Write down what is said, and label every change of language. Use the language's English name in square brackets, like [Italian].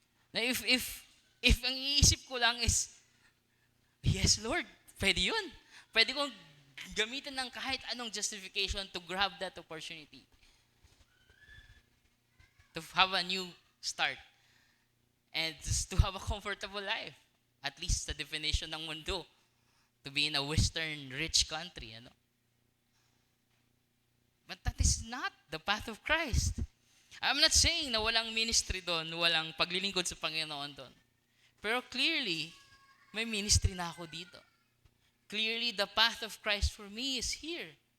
[Filipino] Na if ang iisip ko lang is, yes Lord, pwede yun. Pwede kong gamitin ng kahit anong justification [English] to grab that opportunity. To have a new start. And just to have a comfortable life. [Filipino] At least sa definition ng mundo. [English] To be in a Western rich country, ano? But that is not the path of Christ. I'm not saying [Filipino] na walang ministry doon, walang paglilingkod sa Panginoon doon. Pero clearly, may ministry na ako dito. [English] Clearly, the path of Christ for me is here.